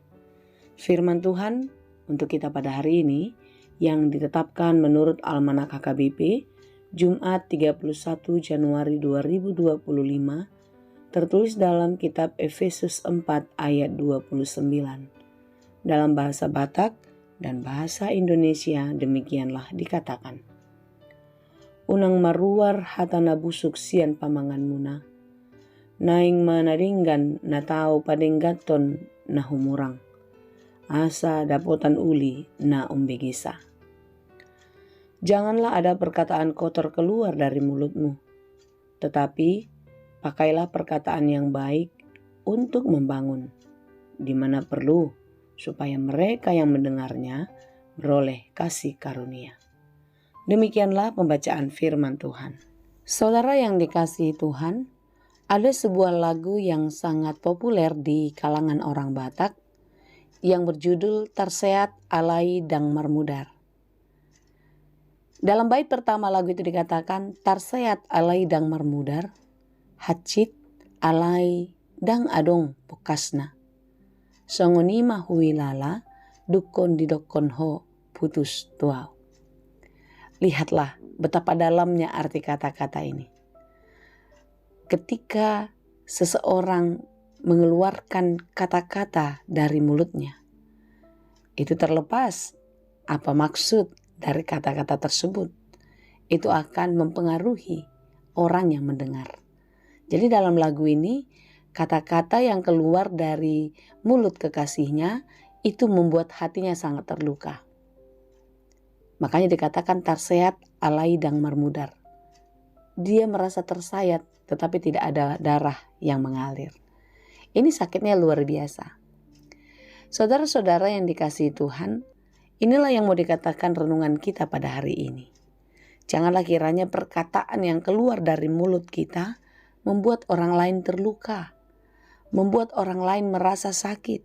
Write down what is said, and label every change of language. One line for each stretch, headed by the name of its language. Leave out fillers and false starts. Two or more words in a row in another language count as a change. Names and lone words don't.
Indonesian: Firman Tuhan untuk kita pada hari ini, yang ditetapkan menurut Almanak HKBP, Jumat 31 Januari 2025, tertulis dalam kitab Efesus 4 ayat 29. Dalam bahasa Batak dan bahasa Indonesia demikianlah dikatakan.
Batak Toba: Unang maruar hatana busuk sian pamangan muna, naing manadinggan na tao padenggaton na humurang, asa dapotan uli na umbigisa.
Indonesian: Janganlah ada perkataan kotor keluar dari mulutmu, tetapi pakailah perkataan yang baik untuk membangun, di mana perlu, supaya mereka yang mendengarnya beroleh kasih karunia. Demikianlah pembacaan firman Tuhan. Saudara yang dikasihi Tuhan, ada sebuah lagu yang sangat populer di kalangan orang Batak yang berjudul Tarseat Alai Dang Marmudar. Dalam bait pertama lagu itu dikatakan,
Batak Toba: Tarseat alai dang marmudar, hacit alai dang adong pukasna. Songonima huilala, dukon didokon ho putus tuau.
Indonesian: Lihatlah betapa dalamnya arti kata-kata ini. Ketika seseorang mengeluarkan kata-kata dari mulutnya, itu terlepas apa maksud dari kata-kata tersebut, itu akan mempengaruhi orang yang mendengar. Jadi dalam lagu ini, kata-kata yang keluar dari mulut kekasihnya itu membuat hatinya sangat terluka. Makanya dikatakan
Batak Toba: tarseat alai dang marmudar.
Indonesian: Dia merasa tersayat tetapi tidak ada darah yang mengalir. Ini sakitnya luar biasa. Saudara-saudara yang dikasihi Tuhan, inilah yang mau dikatakan renungan kita pada hari ini. Janganlah kiranya perkataan yang keluar dari mulut kita membuat orang lain terluka, membuat orang lain merasa sakit.